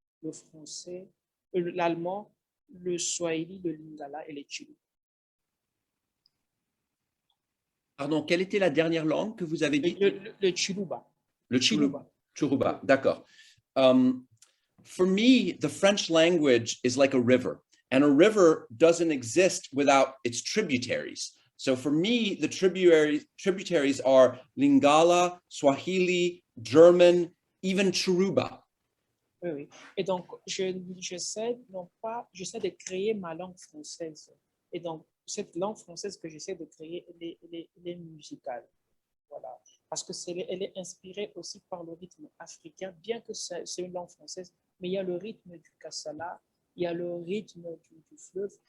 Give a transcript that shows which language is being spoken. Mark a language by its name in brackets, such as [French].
[French] le français, l'allemand, le swahili, le lingala et le chulu. Pardon, quelle était la dernière langue que vous avez dit? Le chiluba. Le Churuba, d'accord. [English] For me, the French language is like a river, and a river doesn't exist without its tributaries. So for me, the tributaries are Lingala, Swahili, German, even Churuba. [French] Oui, oui. Et donc, j'essaie de créer ma langue française. Et donc, cette langue française que j'essaie de créer, elle est musicale. Voilà. Parce que elle est inspirée aussi par le rythme africain, bien que c'est une langue française, mais il y a le rythme du kassala, il y a le rythme du fleuve.